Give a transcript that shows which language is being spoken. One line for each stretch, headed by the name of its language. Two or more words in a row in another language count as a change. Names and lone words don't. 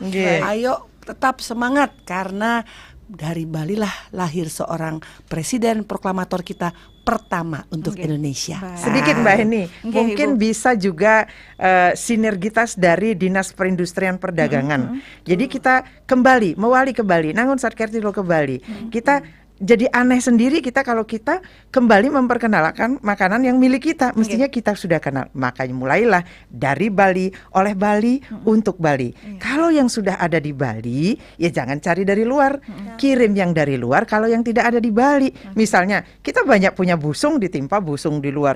Indonesian: Ayo tetap semangat, karena dari Bali lah lahir seorang presiden proklamator kita pertama untuk Indonesia. Sedikit Mbak Heni, mungkin bisa juga sinergitas dari Dinas Perindustrian Perdagangan. Jadi kita kembali, mewali ke Bali, nangun satkertilo ke Bali. Kita jadi aneh sendiri kita kalau kita kembali memperkenalkan makanan yang milik kita. Mestinya kita sudah kenal. Makanya mulailah dari Bali, oleh Bali, untuk Bali. Kalau yang sudah ada di Bali, ya jangan cari dari luar. Kirim yang dari luar kalau yang tidak ada di Bali. Misalnya kita banyak punya busung, ditimpa busung di luar.